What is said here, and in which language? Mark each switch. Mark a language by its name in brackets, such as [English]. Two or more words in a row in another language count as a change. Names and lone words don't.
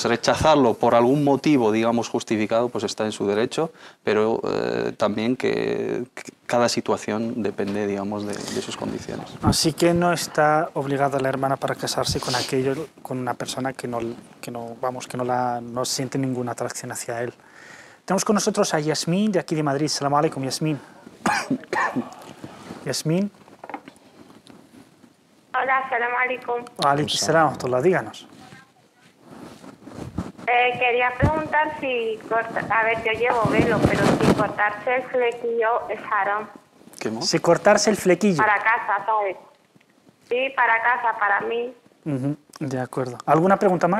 [Spanish] Rechazarlo por algún motivo, digamos, justificado, pues está en su derecho, pero también que cada situación depende, digamos, de sus condiciones. Así que no está obligada la hermana para casarse con una persona que no siente ninguna atracción hacia él. Tenemos con nosotros a Yasmín, de aquí de Madrid. [Arabic] سلام عليكم, Yasmín. Yasmín. Hola, سلام عليكم. عليكم سلام, [Spanish] díganos. Quería preguntar si, a ver, yo llevo velo, pero si cortarse el flequillo es haram. ¿Qué más? Si cortarse el flequillo. Para casa, ¿sabes? Sí, para casa, para mí. De acuerdo. ¿Alguna pregunta más?